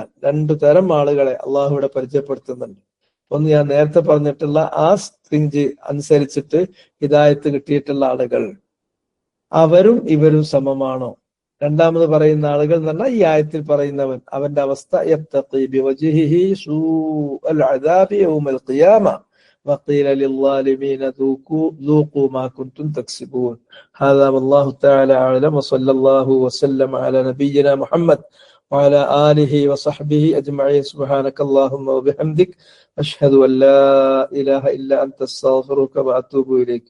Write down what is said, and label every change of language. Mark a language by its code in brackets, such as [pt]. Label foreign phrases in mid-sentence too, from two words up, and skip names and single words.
[ml] രണ്ടു തരം ആളുകളെ അള്ളാഹു ഇവിടെ പരിചയപ്പെടുത്തുന്നുണ്ട്. ഒന്ന്, ഞാൻ നേരത്തെ പറഞ്ഞിട്ടുള്ള ആ സ്ട്രിഞ്ച് അനുസരിച്ചിട്ട് ഹിദായത്ത് കിട്ടിയിട്ടുള്ള ആളുകൾ, അവരും ഇവരും സമമാണോ? രണ്ടാമത് പറയുന്ന ആളുകൾ എന്ന് പറഞ്ഞാൽ ഈ ആയത്തിൽ പറയുന്നവൻ, അവന്റെ അവസ്ഥ [ar] يتقي بوجهه سوء العذاب يوم القيامة وقيل للظالمين ذوقوا ما كنتم تكسبون. هذا والله تعالى أعلم، وصلى الله وسلم على نبينا محمد وعلى آله وصحبه أجمعين. سبحانك اللهم وبحمدك أشهد أن لا إله إلا أنت أستغفرك وأتوب إليك.